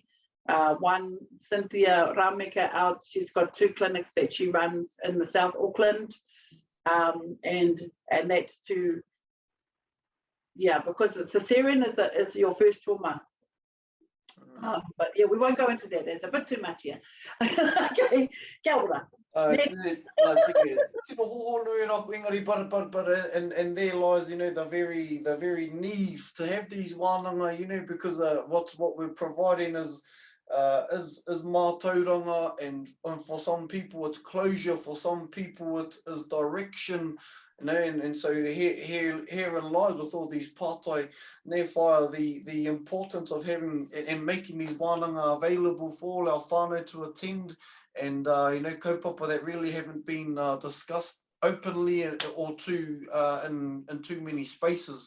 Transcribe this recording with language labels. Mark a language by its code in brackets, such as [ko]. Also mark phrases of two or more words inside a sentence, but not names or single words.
[en] One, Cynthia Rameka out, she's got 2 clinics that she runs in the South Auckland. And that's to, yeah, because the cesarean is your first trauma. But yeah, we won't go into that. There's a bit too much here. [mi] Okay, kia ora. [en] And there lies, you know, the very need to have these wānanga, you know, because what we're providing is mātauranga, and for some people it's closure, for some people it is direction, you know, and so herein lies with all these pātai therefore the importance of having and making these wānanga available for all our whānau to attend, and you know, kaupapa that really haven't been discussed openly or too in too many spaces.